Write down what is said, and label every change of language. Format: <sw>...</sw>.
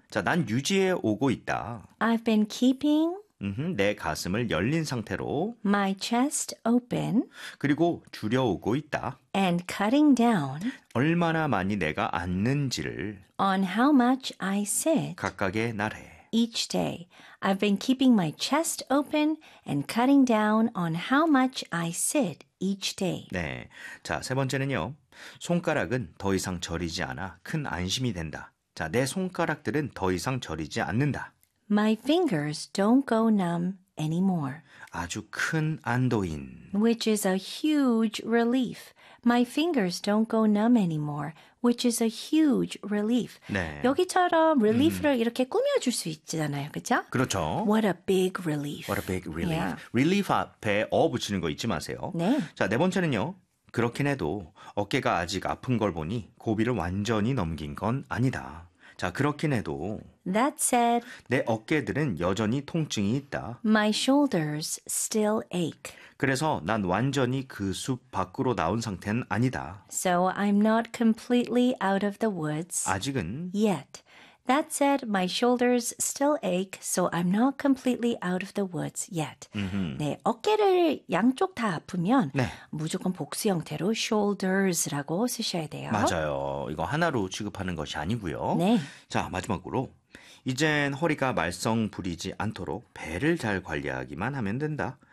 <ko>자, 난 유지해 오고 있다.</ko> <en>I've been keeping</en> <ko>내 가슴을 열린 상태로</ko> <en>my chest open</en> <ko>그리고 줄여오고 있다.</ko> <en>and cutting down</en> <ko>얼마나 많이 내가 앉는지를</ko> <en>on how much I sit</en> <ko>각각의 날에.</ko> <en>each day. I've been keeping my chest open and cutting down on how much I sit each day.</en> <ko>네. 자, 세 번째는요. 손가락은 더 이상 저리지 않아 큰 안심이 된다. 자, 내 손가락들은 더 이상 저리지 않는다.</ko> <en>My fingers don't go numb anymore,</en> <ko>아주 큰 안도인.</ko> <en>which is a huge relief. My fingers don't go numb anymore, which is a huge relief.</en> <ko>네. 여기처럼 relief를 이렇게 꾸며줄 수 있잖아요. 그렇죠? 그렇죠.</ko> <en>What a big relief. What a big relief. Yeah.</en> <ko>Relief 앞에 어 붙이는 거 잊지 마세요. 네. 자, 네 번째는요. 그렇긴 해도 어깨가 아직 아픈 걸 보니 고비를 완전히 넘긴 건 아니다. 자, 그렇긴 해도</ko> <en>That said,</en> <ko>내 어깨들은 여전히 통증이 있다.</ko> <en>My shoulders still ache.</en> <ko>그래서 난 완전히 그 숲 밖으로 나온 상태는 아니다.</ko> <en>So I'm not completely out of the woods.</en> <ko>아직은</ko> <en>yet. That said, my shoulders still ache, so I'm not completely out of the woods yet.</en> <ko>네, 어깨를 양쪽 다 아프면 네. 무조건 복수 형태로 shoulders라고 쓰셔야 돼요. 맞아요. 이거 하나로 취급하는 것이 아니고요. 네. 자, 마지막으로 이젠 허리가 말썽 부리지 않도록 배를 잘 관리하기만 하면 된다.</ko>